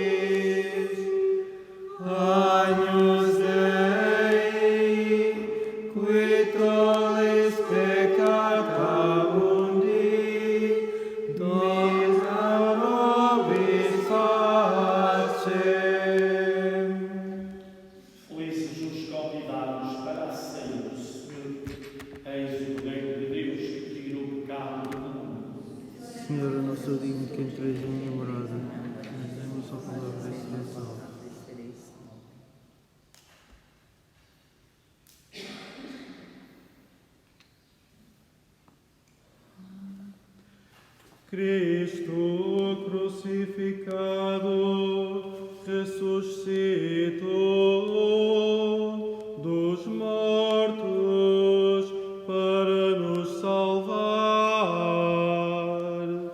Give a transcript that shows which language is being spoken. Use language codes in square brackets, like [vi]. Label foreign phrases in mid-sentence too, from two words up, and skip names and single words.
[la] Agnus Dei, qui tollis peccata mundi, domina nobis pacem. [pt] Felizes os convidados para a ceia do Senhor. Eis o Cordeiro de Deus que tira o pecado do mundo. Senhor, eu não sou digno de que entreis em minha morada, mas dê-me só palavra de salvação. Cristo crucificado ressuscitou dos mortos para nos salvar.